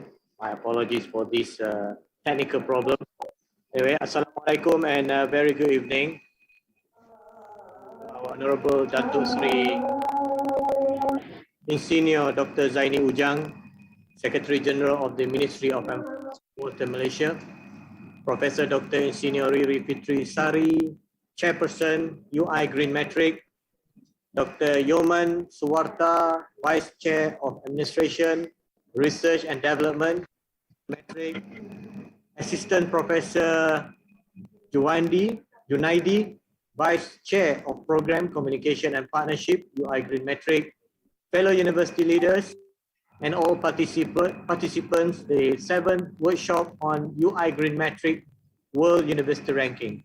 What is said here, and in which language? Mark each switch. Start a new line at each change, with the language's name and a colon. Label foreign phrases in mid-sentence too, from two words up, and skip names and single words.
English: My apologies for this technical problem. Anyway, Assalamualaikum and very good evening. Our Honorable Datuk Sri Insinyur Dr. Zaini Ujang, Secretary General of the Ministry of Environment and Water Malaysia, Professor Dr. Insinyur Riri Fitri Sari, Chairperson UI Green Metric, Dr. Yoman Suwarta, Vice Chair of Administration, Research and Development, Metric, Assistant Professor Junaidi, Vice Chair of Program Communication and Partnership, UI Green Metric, fellow university leaders, and all participants, the 7th workshop on UI Green Metric World University Rankings.